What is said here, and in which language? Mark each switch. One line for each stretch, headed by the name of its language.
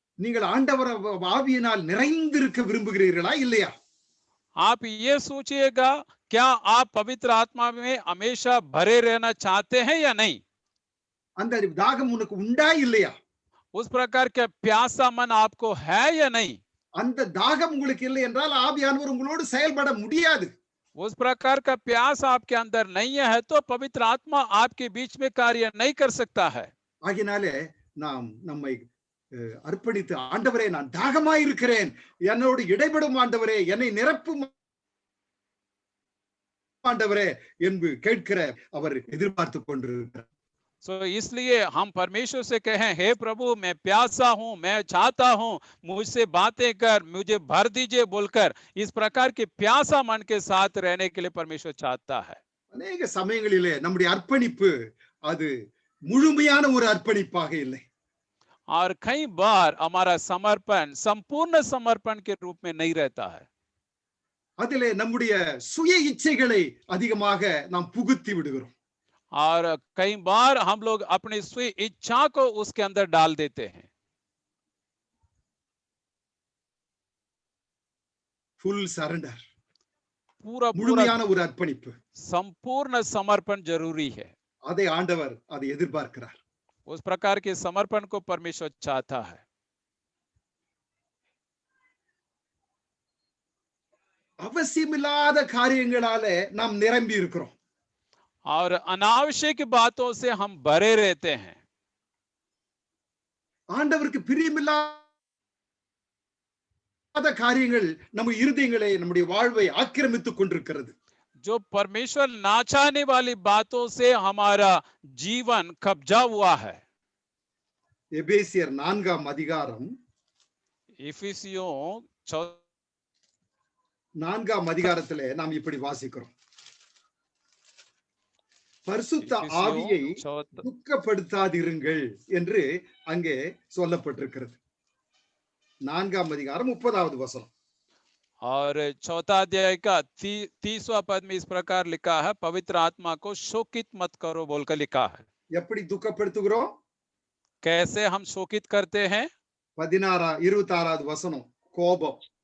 Tamil: நீங்கள் ஆண்டவர் ஆவியினால் நிறைந்திருக்க விரும்புகிறீர்களா இல்லையா?
Hindi: आप ये सोचिएगा, क्या आप पवित्र आत्मा में हमेशा भरे रहना चाहते हैं या नहीं?
Tamil: அந்த தாகம் உனக்கு உண்டா இல்லையா?
Hindi: उस प्रकार का प्यासा मन आपको है या नहीं?
Tamil: அந்த தாகம் உங்களுக்கு இல்லை என்றால் ஆவியானவர் உங்களோடு செயல்பட முடியாது.
Hindi: उस प्रकार का प्यास आपके अंदर नहीं है तो पवित्र आत्मा आपके बीच में कार्य नहीं कर सकता है।
Tamil: ஆகினாலே நாம் நம்மை அர்ப்பணித்து, ஆண்டவரே நான் தாகமாய் இருக்கிறேன், என்னோடு இடைபடும் ஆண்டவரே, என்னை நிரப்பும் ஆண்டவரே என்று கேட்கிற அவர் எதிர்பார்த்து கொண்டிருக்கிறார்.
Hindi: सो इसलिए हम परमेश्वर से कहें, हे प्रभु मैं प्यासा हूं, मैं चाहता हूं, मुझसे बातें कर, मुझे भर दीजिए बोलकर इस प्रकार के प्यासा मन के साथ रहने के लिए परमेश्वर चाहता है। अनेक
Tamil: சமயங்களிலே நம்முடைய அர்ப்பணிப்பு அது முழுமையான ஒரு அர்ப்பணிப்பாக இல்லை.
Hindi: और कई बार हमारा समर्पण संपूर्ण समर्पण के रूप में नहीं रहता है।
Tamil: அதிலே நம்முடைய சுய இச்சைகளை அதிகமாக நாம் புகுத்தி விடுகிறோம்.
Hindi: और कई बार हम लोग अपनी स्व इच्छा को उसके अंदर डाल देते हैं।
English: full surrender,
Hindi: पूरा
Tamil: முழுமையான ஒரு அர்ப்பணிப்பு,
Hindi: संपूर्ण समर्पण जरूरी है।
Tamil: அதை ஆண்டவர் அதை எதிர்பார்க்கிறார்.
Hindi: उस प्रकार के समर्पण को परमेश्वर चाहता है।
Tamil: அவசியமில்லாத காரியங்களாலே நாம் நிரம்பி இருக்கிறோம்.
Hindi: और अनावश्यक बातों से हम भरे रहते हैं।
Tamil: ஆண்டவருக்கு பிரியமில்லாத காரியங்கள் நம்ம இருதயங்களை, நம்முடைய வாழ்வை ஆக்கிரமித்துக் கொண்டிருக்கிறது.
Hindi: जो परमेश्वर ना चाहने वाली बातों से हमारा जीवन कब्जा हुआ है।
Tamil: எபேசியர் 4ஆம் அதிகாரம்,
Hindi: इफिसियों
Tamil: 4ஆம் அதிகாரத்திலே நாம் இப்படி வாசிக்கிறோம். பரிசுத்த ஆவியை துக்கப்படுத்தாதிருங்கள் என்று அங்கே சொல்லப்பட்டிருக்கிறது. 4ஆம் அதிகாரம் 30வது வசனம்.
Hindi: और चौथा अध्याय का 30वां पद में इस प्रकार लिखा है, पवित्र आत्मा को शोकित मत करो बोलकर लिखा है।
Tamil: எப்படி துக்கப்படுத்துகிறோம்?
Hindi: कैसे हम शोकित करते हैं?
Tamil: 26வது வசனம், கோபம்.